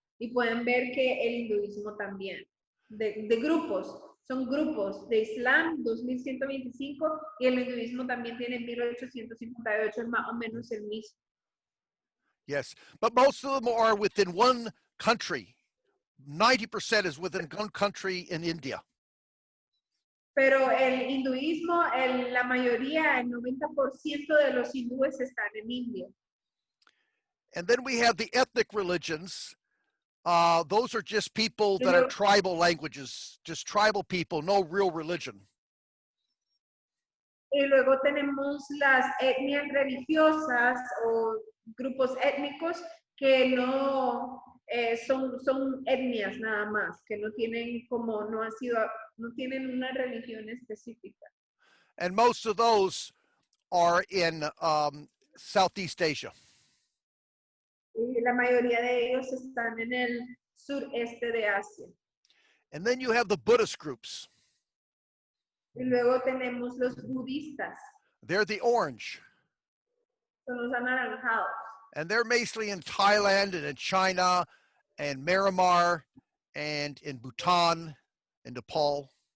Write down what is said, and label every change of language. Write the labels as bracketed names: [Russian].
[Spanish] Y pueden ver que el hinduismo también. De grupos, son grupos de Islam 2.125 y el hinduismo también tiene 1.858, es más o menos el mismo. [English] Yes, but most of them are within one country. 90% is within one country in India. [Spanish] Pero el hinduismo, la mayoría, el 90% de los hindúes están en India. [English] And then we have the ethnic religions. Those are just people that are tribal languages, just tribal people, no real religion. [Spanish] Y luego tenemos las etnias religiosas o grupos étnicos que no son etnias nada más, que no tienen no tienen una religión específica. [English] And most of those are in Southeast Asia. [Spanish] Y la mayoría de ellos están en el sureste de Asia. [English] And then you have the Buddhist groups. [Spanish] Y luego tenemos los budistas. [English] They're the orange. [Spanish] Son los anaranjados. [English] And they're mostly in Thailand and in China and Myanmar and in Bhutan and Nepal.